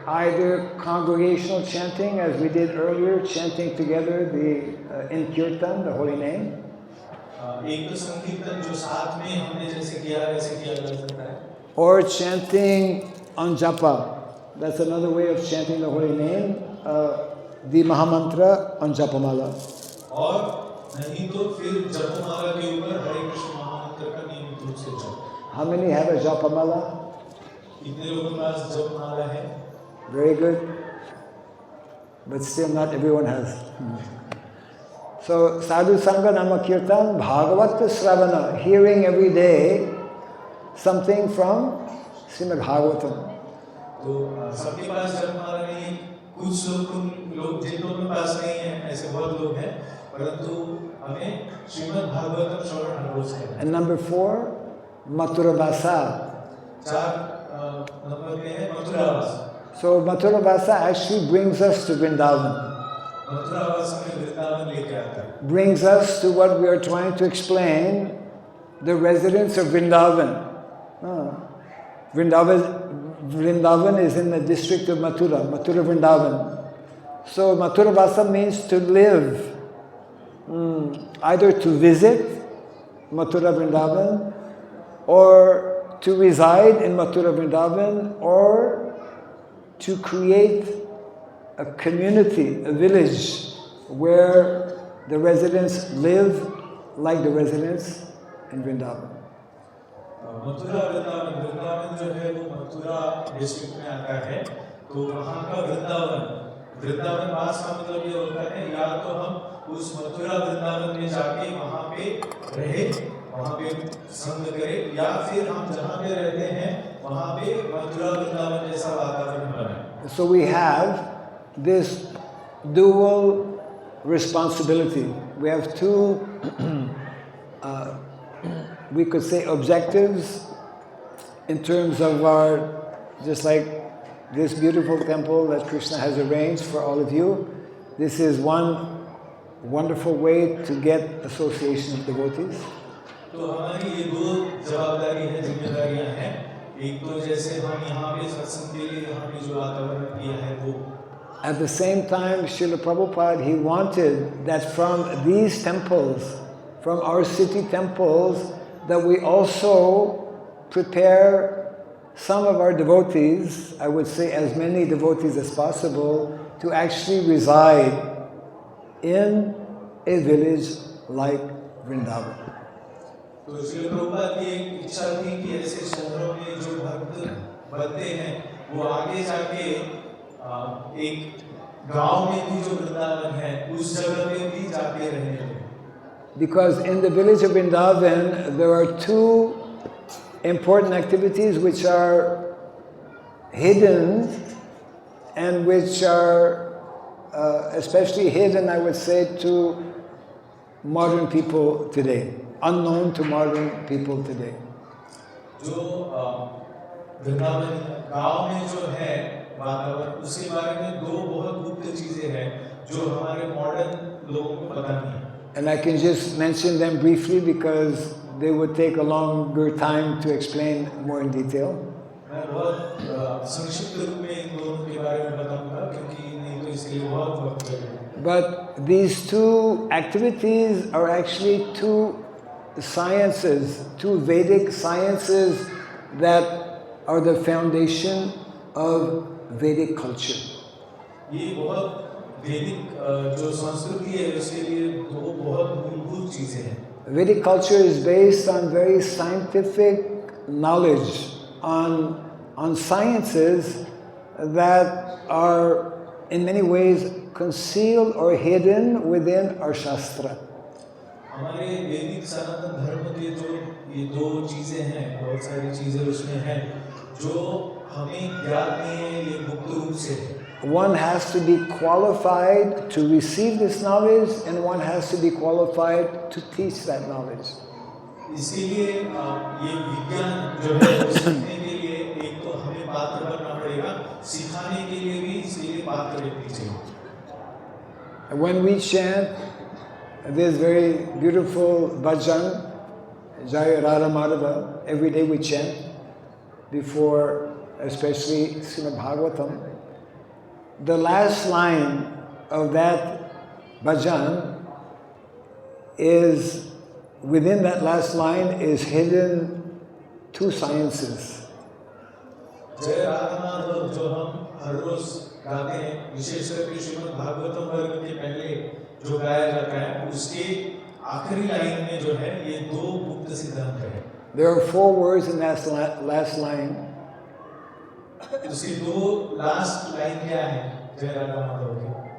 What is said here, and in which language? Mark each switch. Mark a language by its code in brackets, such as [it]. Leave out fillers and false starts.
[en] Either congregational chanting, as we did earlier, chanting together in Kirtan, the holy name. [hi] एक तो संकीर्तन जो साथ में हमने जैसे किया वैसे किया जा सकता है, [en] Or chanting on japa. That's another way of chanting the holy name. The Mahamantra on Japamala. [hi] और नहीं तो फिर जपमाला के ऊपर हरे कृष्ण महामंत्र का नियमित रूप से जप। [en] How many have a Japamala? [hi] कितने लोगों के पास जपमाला है? [en] Very good. But still not everyone has. So Sadhu Sangha Nama Kirtan, Bhagavat Sravana, hearing every day something from Srimad Bhagavatam. [hi] तो सबके पास जपमाला नहीं है, कुछ लोग जिन लोगों के पास नहीं है, ऐसे बहुत लोग हैं, परंतु हमें श्रीमद् भागवतम श्रवण हर रोज करना है। [en] And number 4, Mathurabhasa. [hi] चार नंबर पे है मथुरावास। [en] So Mathurabhasa actually brings us to Vrindavan. [hi] मथुरावास हमें वृंदावन लेके आता है। [en] Brings us to what we are trying to explain, the residents of Vrindavan. Vrindavan is in the district of Mathura, Mathura Vrindavan. So Mathurabhasa means to live, either to visit Mathura Vrindavan, or to reside in Mathura Vrindavan, or to create a community, a village, where the residents live like the residents in Vrindavan. [hi] Mathura Vrindavan, Vrindavan जो है वो Mathura district में आता है, तो वहाँ का वृंदावन, वृंदावन वास का मतलब ये होता है या तो हम उस मथुरा वृंदावन में जाके वहाँ पे रहे, वहाँ पे संग करें, या फिर हम जहाँ पे रहते हैं वहाँ पे मथुरा वृंदावन जैसा वातावरण बनाए। [en] So we have this dual responsibility. We have two we could say objectives in terms of our, just like this beautiful temple that Krishna has arranged for all of you. This is one wonderful way to get association with devotees. [hi] तो हमारी ये दो जवाबदारी है, जिम्मेदारियां हैं। एक तो जैसे हम यहाँ पे सत्संग के लिए यहाँ पे जो वातावरण किया है वो। [en] At the same time, Srila Prabhupada, he wanted that from these temples, from our city temples, that we also prepare some of our devotees, I would say as many devotees as possible, to actually reside in a village like Vrindavan. [hi] तो श्री प्रभुपाद की एक इच्छा थी कि ऐसे शहरों में जो भक्त बनते हैं वो आगे जाके एक गांव में भी जो वृंदावन है उस जगह पे भी जाके रहने। [en] Because in the village of Vrindavan, there are two important activities which are hidden and which are especially hidden, I would say, to modern people today, unknown to modern people today. [hi] जो वृंदावन गांव में जो है वातावरण, उसके बारे में दो बहुत गुप्त चीजें हैं जो हमारे मॉडर्न लोगों को पता नहीं। [en] And I can just mention them briefly because they would take a longer time to explain more in detail. [hi] मैं बहुत संक्षिप्त रूप में इन दोनों के बारे में बताऊंगा क्योंकि नहीं तो इसलिए बहुत वक्त लगेगा। [en] But these two activities are actually two sciences, two Vedic sciences that are the foundation of Vedic culture. [hi] ये बहुत वैदिक जो संस्कृति है उसके लिए दो बहुत मूलभूत चीजें हैं। [en] Vedic culture is based on very scientific knowledge, on sciences that are in many ways concealed or hidden within our Shastra. [hi] हमारे वैदिक सनातन धर्म के जो ये दो चीजें हैं, बहुत सारी चीजें उसमें हैं जो हमें ज्ञात नहीं है, ये गुप्त रूप से है। [en] One has to be qualified to receive this knowledge and one has to be qualified to teach that knowledge. [hi] इसीलिए ये विज्ञान जो है वो सीखने के लिए एक तो हमें पात्र बनना पड़ेगा, सिखाने के लिए भी इसलिए पात्र व्यक्ति चाहिए। [en] And when we chant This very beautiful bhajan, Jaya Radha Madhava, every day we chant before, especially Srimad Bhagavatam. The last line of that bhajan is, within that last line is hidden two sciences. [hi] जय राधा माधव जो हम हर रोज गाते हैं, विशेष करके श्रीमद् भागवतम वर्ग के पहले जो गाया जाता है, उसके आखिरी लाइन में जो है ये दो गुप्त सिद्धांत है। [en] There are 4 words in that last line. [hi] उसकी दो लास्ट लाइन क्या है जय राधा माधव की?